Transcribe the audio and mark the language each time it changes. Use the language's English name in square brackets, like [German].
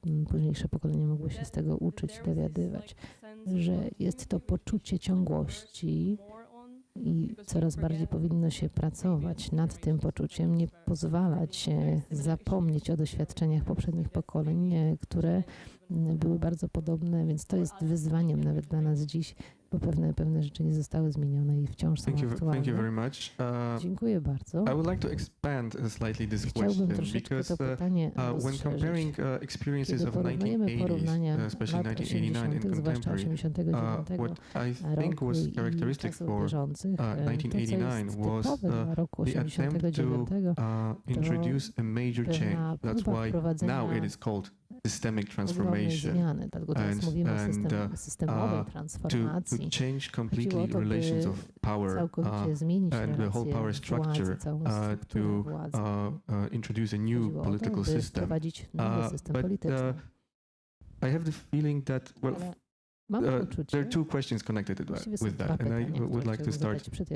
[Polish] późniejsze pokolenie mogło się z tego uczyć, dowiadywać, że jest to poczucie ciągłości i coraz bardziej powinno się pracować nad tym poczuciem, nie pozwalać zapomnieć o doświadczeniach poprzednich pokoleń, które były bardzo podobne, więc to jest wyzwaniem nawet dla nas dziś, bo pewne rzeczy nie zostały zmienione i wciąż są aktualne. [English] Thank you very much. [Polish] Dziękuję bardzo. [English] I would like to expand slightly this [Polish] Chciałbym [English] question [Polish] troszeczkę [English] because [Polish] to pytanie [English] when comparing experiences of 1980s, especially 1989 and contemporary, what I think was characteristic for 1989 was the attempt to introduce a major change. That's why now it is called systemic transformation, [Polish] zmiany, dlatego teraz mówimy o systemowej transformacji. [English] To change completely relations of power and the whole power structure, to introduce a new political system. But I have the feeling that, well, there are two questions connected with that, and I would like to start